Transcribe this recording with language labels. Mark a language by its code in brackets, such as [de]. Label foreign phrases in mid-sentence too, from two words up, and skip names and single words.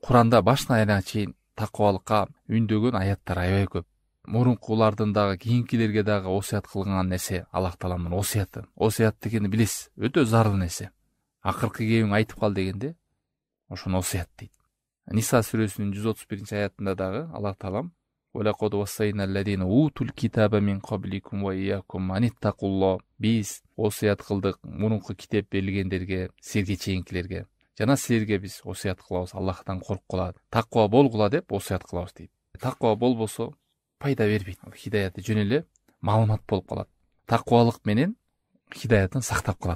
[ky] Куранда башынан аягына чейин такыбалыкка үндөгөн аяттар аябай көп. Мурункулардын дагы, кийинкилерге дагы осуят кылган нерсе Аллах Тааламдын осуяты. Осуят дегенди билесиз, өтө зарыл нерсе. Акыркы кебиң айтып кал дегенде, ошону осуят дейт. Ниса сүрөсүнүн 131-аятында дагы Аллах Таалам [ar] وَلَقَدْ وَصَّيْنَا الَّذِينَ أُوتُوا الْكِتَابَ مِنْ قَبْلِكُمْ وَإِيَّاكُمْ أَنِ اتَّقُوا اللَّهَ. [ky] Биз осуят кылдык мурунку китеп берилгендерге, силерге чейинкилерге. Жана силерге биз осуят кылабыз, Аллахтан корккула, таква болгула деп осуят кылабыз дейт. Таква болбосо пайда бербейт. Хидаятты жөн эле маалымат болуп калат. Таквалык менен хидаятын сактап калат.